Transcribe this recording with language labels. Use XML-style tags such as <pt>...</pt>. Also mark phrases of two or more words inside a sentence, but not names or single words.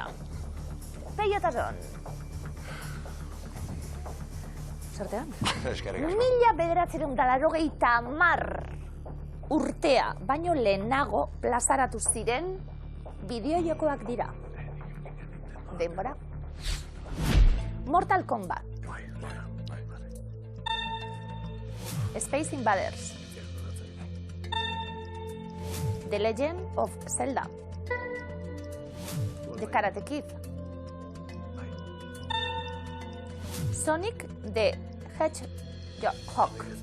<eu>Peio eta Jon. Sortean? Eskerrik asko. 1990 urtea, baino lehenago plazaratu ziren bideojokoak dira. Denbora. Mortal Kombat. Space Invaders. The Legend of Zelda. The Karate Kid. Sonic the Hedgehog.</eu>